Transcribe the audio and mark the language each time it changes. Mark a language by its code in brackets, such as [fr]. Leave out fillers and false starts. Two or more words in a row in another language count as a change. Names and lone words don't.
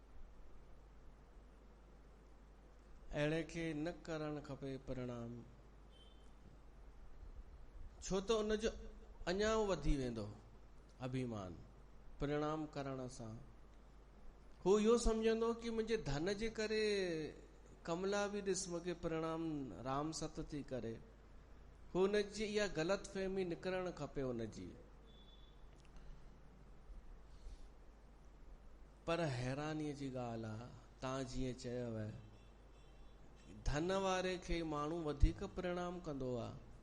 [sd] अहिड़े खे न करणु खपे प्रणाम, छो त उनजो अञा वधी वेंदो अभिमान प्रणाम करण सां। हू इहो सम्झंदो कि मुंहिंजे धन जे करे कमला बि ॾिस मूंखे प्रणाम राम सत थी करे। हुनजी इहा ग़लति फहमी निकिरणु खपे हुनजी। पर हैरानीअ जी ॻाल्हि आहे, तव्हां जीअं चयव, धन वारे खे माण्हू वधीक प्रणाम कंदो आहे।